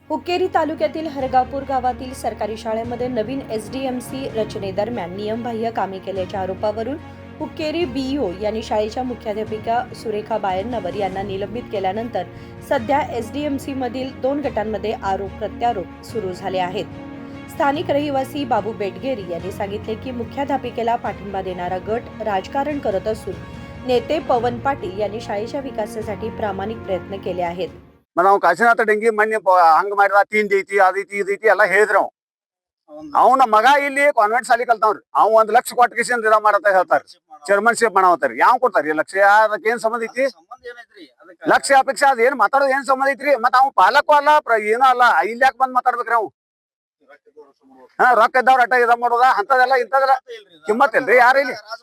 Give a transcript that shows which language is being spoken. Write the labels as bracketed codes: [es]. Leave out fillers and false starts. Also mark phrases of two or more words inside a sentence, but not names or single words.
[mr] हुक्केरी तालुक्यातील हरगापूर गावातील सरकारी शाळेमध्ये नवीन एसडीएमसी रचनेदरम्यान नियमबाह्य कामे केल्याच्या आरोपावरून हुक्केरी बीईओ यांनी शाळेच्या मुख्याध्यापिका सुरेखा बायन्नवर यांना निलंबित केल्यानंतर सध्या एसडीएमसी मधील 2 गटांमध्ये आरोप प्रत्यारोप सुरू झाले आहेत. स्थानिक रहिवासी बाबू बेटगेरी यांनी सांगितले की मुख्याध्यापिकेला पाठिंबा देणारा गट राजकारण करत असून नेते पवन पाटील यांनी शाळेच्या विकासासाठी प्रामाणिक प्रयत्न केले आहेत. [kn] ನಾವು ಕಾಶಿನಾಥ ಡೆಂಗಿ ಮೊನ್ನೆ ಹಂಗ ಮಾಡಿದ ತಿಂಡಿ ಐತಿ ಅದೈತಿ ಇದೈತಿ ಎಲ್ಲ ಹೇಳಿದ್ರು ಅವನ ಮಗ ಇಲ್ಲಿ ಕಾನ್ವೆಂಟ್ ಶಾಲಿ ಕಲ್ತಾವ್ರಿ ಅವ್ 1 ಲಕ್ಷ ಕೊಟ್ಟ ಕಿಶನ್ ಇದ ಮಾಡತ್ತ ಹೇಳ್ತಾರ ಚೇರ್ಮನ್ಶಿಪ್ ಮಾಡಾವತ್ತಾರ ಯಾವ ಕೊಡ್ತಾರ ಲಕ್ಷ ಅದಕ್ಕೆ ಏನ್ ಸಂಬಂಧ ಐತಿ ಲಕ್ಷ ಅಪೇಕ್ಷೆ ಅದ ಏನ್ ಮಾತಾಡೋದು ಏನ್ ಸಂಬಂಧ ಐತ್ರಿ ಮತ್ತ ಅವ್ ಪಾಲಕೂ ಅಲ್ಲ ಏನೂ ಅಲ್ಲ ಇಲ್ಲಿ ಯಾಕೆ ಬಂದ್ ಮಾತಾಡ್ಬೇಕ್ರಿ ಅವ್ ರೊಕ್ಕ ಇದ್ದವ್ರ ಅಟ್ಟ ಇದ ಮಾಡೋದ ಅಂತದೆಲ್ಲ ಇಂಥದೆಲ್ಲ ಕಿಮ್ಮತ್ ಇಲ್ರಿ ಯಾರ ಇಲ್ಲಿ